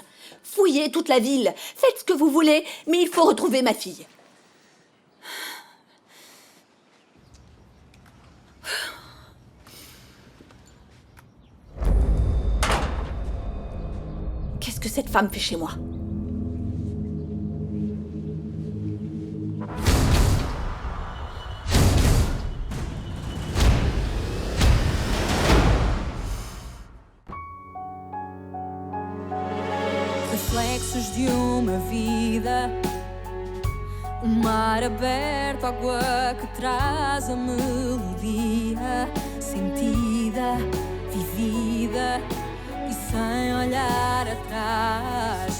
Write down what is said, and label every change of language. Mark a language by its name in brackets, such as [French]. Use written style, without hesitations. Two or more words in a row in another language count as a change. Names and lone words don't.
[French] Fouillez toute la ville, faites ce que vous voulez, mais il faut retrouver ma fille. Qu'est-ce que cette femme fait chez moi ? [Portuguese] Reflexos de uma vida, mar aberto, água que traz a melodia sentida, vivida e sem olhar atrás.